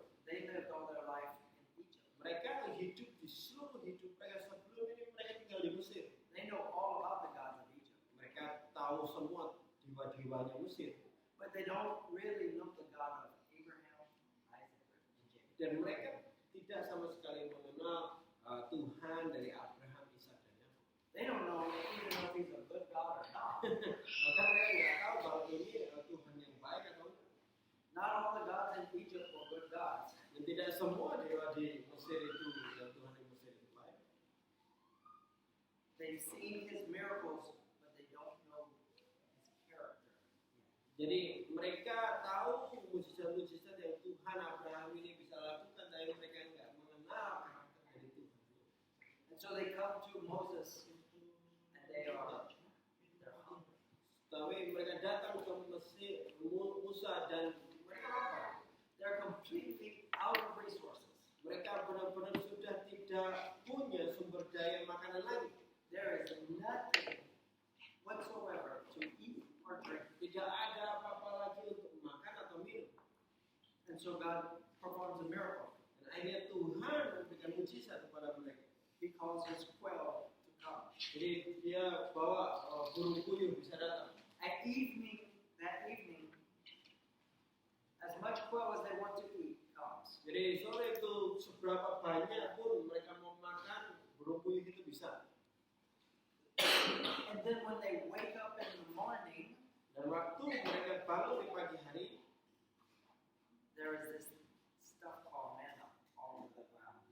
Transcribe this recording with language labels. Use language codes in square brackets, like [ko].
[en] They lived all their life in Egypt. [id] Mereka hidup di seluruh hidup mereka sebelum ini mereka tinggal di Mesir. [en] They know all about the gods of Egypt. [id] Mereka tahu semua dewa-dewanya Mesir. [en] But they don't really know the God of Abraham, Isaac, and Jacob. [id] Dan mereka tidak sama sekali mengenal Tuhan dari Abraham, Ishak dan Yakub. [en] They don't know even if he's a good God or not. [id] Bahkan mereka nggak tahu bahwa ini Tuhan yang baik atau enggak. [en] Not all the gods in Egypt were good gods. [id] Dan tidak semua dewa di Mesir itu dan Tuhan di Mesir itu baik. [en] They've seen his miracles, but they don't know his character. [id] Jadi mereka tahu mujizat-mujizat yang Tuhan Abraham ini bisa lakukan, tapi mereka nggak mengenal karakter dari Tuhan. [en] And so they come to Moses, and they're hungry. [id] Tapi mereka datang ke Mesir, Musa, dan mereka apa? [en] They're completely out of resources. [id] Mereka benar-benar sudah tidak punya sumber daya makanan lagi. [en] There is nothing whatsoever to eat or drink. [id] Tidak ada apa-apa lagi untuk makan atau minum. [en] And so God performs a miracle. [id] Dan akhirnya Tuhan memberikan mujizat kepada mereka. [en] He calls his quail to come. [id] Jadi dia bawa burung puyuh bisa datang. [en] At that evening, as much quail as they want to eat comes. [id] Jadi sore itu seberapa banyak pun mereka mau makan, burung puyuh itu bisa. [en] And then when they wake up in the morning, [id] Dan waktu mereka bangun di pagi hari, [en] there is this stuff called manna all over the ground.